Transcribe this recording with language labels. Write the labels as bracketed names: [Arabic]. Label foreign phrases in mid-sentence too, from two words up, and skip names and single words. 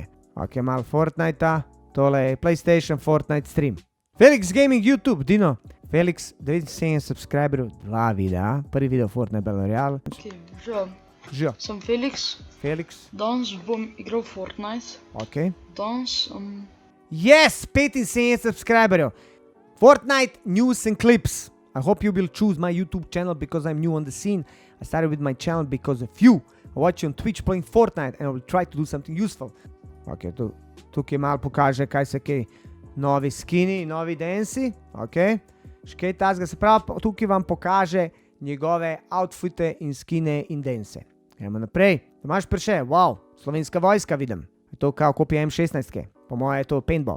[Slovenian] Ok, malo Fortnite-a, tole je PlayStation Fortnite stream. Felix Gaming YouTube, Dino. Felix, 79 subscriberjev, 2 videa. Prvi video Fortnite Battle Royale. Živijo. Sem Felix. Danes bom igral Fortnite. Ok. Danes... Yes, 75 subscriberjev. [English] Fortnite News and Clips. I hope you will choose my YouTube channel because I'm new on the scene. I started with my channel because of you. I watch you on Twitch playing Fortnite and I will try to do something useful. [Slovenian] Ok, tukaj malo pokaže, kaj se kaj. Novi skini, novi danci. Ok. Škej tazga, se pravi, tukaj vam pokaže njegove outfite in skine in dance. Gremo naprej. Tomaž Prše, wow, slovenska vojska vidim. Je to kao kopija M16-ke. Po moje je to paintball.